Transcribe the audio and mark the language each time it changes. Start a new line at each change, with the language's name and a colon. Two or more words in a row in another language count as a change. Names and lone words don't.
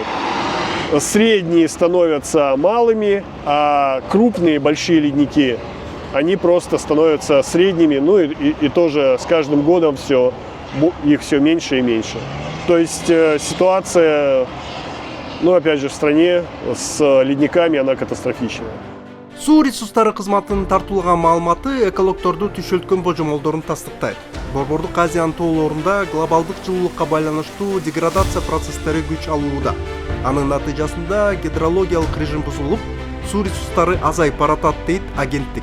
Russian: Средние становятся малыми, а крупные большие ледники, они просто становятся средними. Ну и тоже с каждым годом их все меньше и меньше. То есть ситуация, ну опять же, в стране с ледниками она катастрофичная.
Kyrgyz: Суу ресурстары кызматынын тартуулган маалыматы экологдорду түшөлткөн божомолдорун тастыктайт. Борбордук Азиянын тоолорунда глобалдык жылуулукка байланыштуу деградация процесстери күч алууда. Анын натыйжасында гидрологиялык режим бузулуп, суу ресурстары азайып баратат дейт агенттик.